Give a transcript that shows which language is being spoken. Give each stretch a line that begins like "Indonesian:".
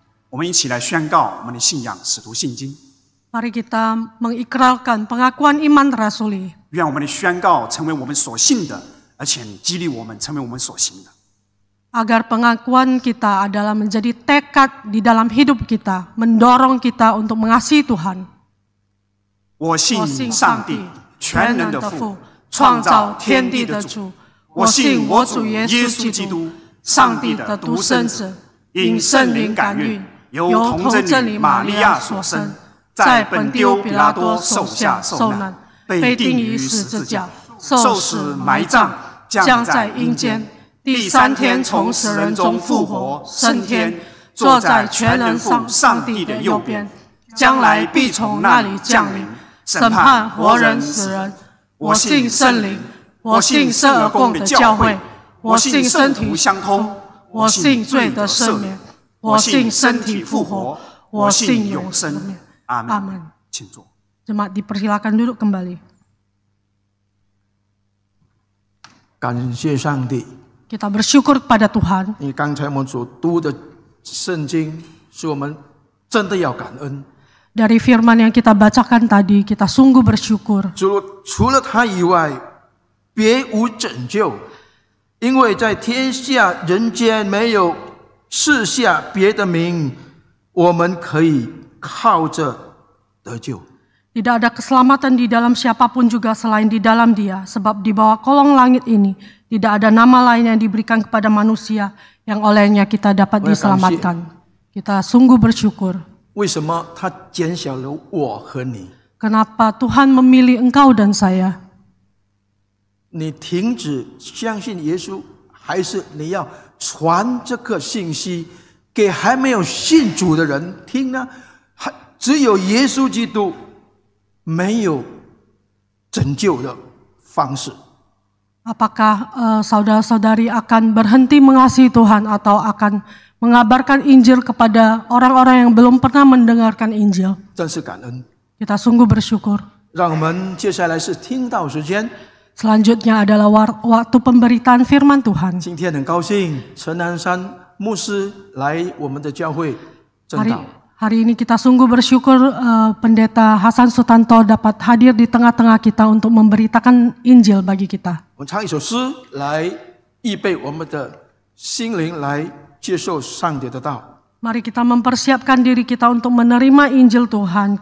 Chinese: 我们一起来宣告我们的信仰，使徒信经。
Indonesian: Mari kita mengikrarkan pengakuan iman rasuli.
Chinese: 愿我们的宣告成为我们所信的，而且激励我们成为我们所行的。
Indonesian: Agar pengakuan kita adalah menjadi tekad di dalam hidup kita, mendorong kita untuk mengasihi Tuhan.
Chinese: 我信上帝，全能的父，创造天地的主。我信我主耶稣基督，上帝的独生子，因圣灵感孕，由童贞女玛利亚所生，在本丢彼拉多手下受难，被钉于十字架，受死埋葬，降在阴间。第三天从死人中复活，升天，坐在全能上帝的右边，将来必从那里降临，审判活人死人。我信圣灵，我信圣而共的教会，我信身体相通，我信罪的赦免，我信身体复活，我信永生。阿门。请坐。
Indonesian: Jemaat dipersilakan duduk kembali.
Chinese: 感谢上帝。
Indonesian: Kita bersyukur kepada Tuhan.
Chinese: 你刚才我们所读的圣经，是我们真的要感恩。
Indonesian: Dari firman yang kita bacakan tadi, kita sungguh bersyukur.
Chinese: 除了他以外，别无拯救，因为在天下人间没有赐下别的名，我们可以靠着得救。
Indonesian: Tidak ada keselamatan di dalam siapapun juga selain di dalam Dia, sebab di bawah kolong langit ini tidak ada nama lain yang diberikan kepada manusia yang olehnya kita dapat diselamatkan. Kita sungguh bersyukur.
Chinese: 为什么他拣选了我和你？
Indonesian: Kenapa Tuhan memilih engkau dan saya?
Chinese: 你停止相信耶稣，还是你要传这个信息给还没有信主的人听呢？只有耶稣基督。没有拯救的方式。
Indonesian: Apakah saudara-saudari akan berhenti mengasihi Tuhan atau akan mengabarkan Injil kepada orang-orang yang belum pernah mendengarkan Injil?
Chinese: 真是感恩。
Indonesian: Kita sungguh bersyukur.
Chinese: 让我们接下来是听道时间。
Indonesian: Selanjutnya adalah waktu pemberitaan firman Tuhan.
Chinese: 今天很高兴，陈南山牧师来我们的教会证道。
Indonesian: Hari ini kita sungguh bersyukur Pendeta Hasan Sutanto dapat hadir di tengah-tengah kita untuk memberitakan Injil bagi kita.
Chinese: 我们唱一首诗来预备我们的心灵来接受上帝的道。
Indonesian: Mari kita mempersiapkan diri kita untuk menerima Injil Tuhan.